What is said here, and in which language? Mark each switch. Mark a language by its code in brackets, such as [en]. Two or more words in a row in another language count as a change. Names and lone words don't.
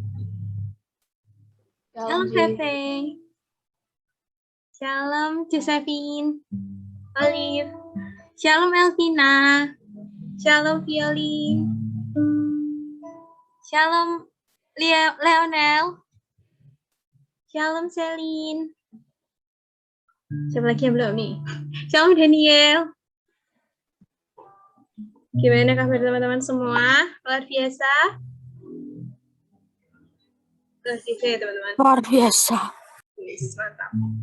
[id] Shalom Feve. Shalom Josephine. Olive. Shalom Elvina. Shalom Violi. Shalom Leonel. Shalom Celine. Siapa lagi yang belum nih? Shalom Daniel. Gimana kabar teman-teman semua? Luar biasa? Luar biasa ya teman-teman? Luar biasa. Yes, mantap.